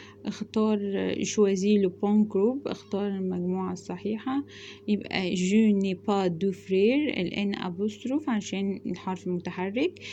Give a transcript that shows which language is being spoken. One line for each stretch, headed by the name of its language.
French: اختار choisis le bon groupe.
Arabic: اختار المجموعة الصحيحة. يبقى
French: je n'ai pas de frère،
Arabic: الان apostrophe عشان الحرف المتحرك.